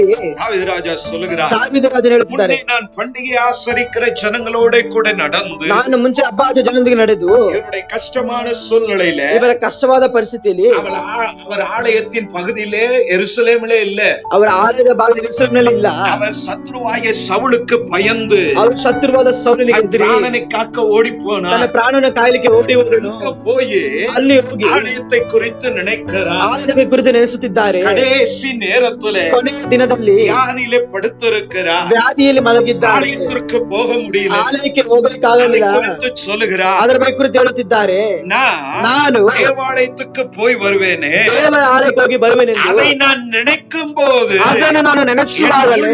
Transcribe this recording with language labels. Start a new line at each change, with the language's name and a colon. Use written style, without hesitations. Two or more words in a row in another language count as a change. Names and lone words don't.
Tamil: தாவீது ராஜா சொல்லுகிறார்,
Kannada: தாவீது ರಾಜನು ಹೇಳುತ್ತಿದ್ದಾರೆ,
Tamil: நான் பண்டிகை ஆசரிக்கிற ஜனங்களோட கூட நடந்து,
Kannada: ನಾನು ಮುಂಚೆ ಹಬ್ಬ ಜನರೊಂದಿಗೆ ನಡೆದು
Tamil: ಇವருடைய கஷ்டமான சூழ்நிலையில,
Kannada: ಇವರ ಕಷ್ಟವಾದ ಪರಿಸ್ಥಿತಿಯಲ್ಲಿ,
Tamil: அவர் ஆலயத்தின் பகுதியிலே எருசலேமிலே இல்ல,
Kannada: ಅವರ ಆಲಯದ ಭಾಗದಲ್ಲಿ ಯೆರೂಸಲೇಮಿನಲ್ಲಿ ಇಲ್ಲ.
Tamil: அவர் சத்ருவாய சவுலுக்கு பயந்து,
Kannada: ಅವರು ಶತ್ರುವಾದ ಸೌಲನಿಗೆ
Tamil: பிராணனை காக்க ஓடி போனார்.
Kannada: ತನ್ನ ಪ್ರಾಣನ ಕಾಯಲಿಕ್ಕೆ ಓಡಿ ಹೋದನು.
Tamil: போய்
Kannada: ಅಲ್ಲಿ ಹೋಗಿ
Tamil: ஆலயத்தை குறித்து நினைக்கிறார்.
Kannada: ಆಲಯದ ಕುರಿತು ನೆನೆಸುತ್ತಿದ್ದಾರೆ.
Tamil: கடைசி நேரத்துல
Kannada: ಕೊನೆಯ ದಿನದಲ್ಲಿ
Tamil: வியாதியிலே படுத்திருக்கிறார்.
Kannada: ವ್ಯಾಧಿಯಲ್ಲಿ ಮಲಗಿದ್ದಾರೆ.
Tamil: ஆலயத்திற்கு போக முடியல.
Kannada: ಆಲಯಕ್ಕೆ ಹೋಗಲಿಕ್ಕಾಗಲಿಲ್ಲ.
Tamil: சொல்லுகிறார்.
Kannada: ಅದರ ಬಗ್ಗೆ ಕುರಿತು ಹೇಳುತ್ತಿದ್ದಾರೆ. ನಾನು
Tamil: தேவாலயத்துக்கு போய் வருவேனே,
Kannada: ದೇವರ ಆಲಯಕ್ಕೆ ಹೋಗಿ ಬರುವೆನೆಂದು
Tamil: அதை நான் நினைக்கும் போது
Kannada: ಅದನ್ನು ನಾನು ನೆನೆಸುವಾಗಲೇ